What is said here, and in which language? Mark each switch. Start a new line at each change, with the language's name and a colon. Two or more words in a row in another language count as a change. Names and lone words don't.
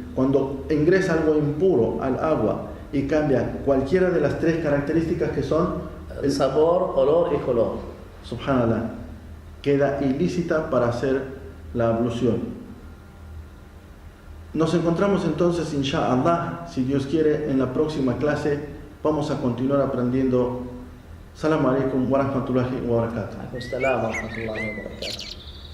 Spanish: Cuando ingresa algo impuro al agua y cambia cualquiera de las 3 características que son El sabor, olor y color. subhanallah, queda ilícita para hacer la ablución. Nos encontramos entonces, inshallah, si Dios quiere, en la próxima clase. Vamos a continuar aprendiendo.
Arabic: سلام عليكم ورحمة الله وبركاته. عليكم السلام ورحمة الله وبركاته.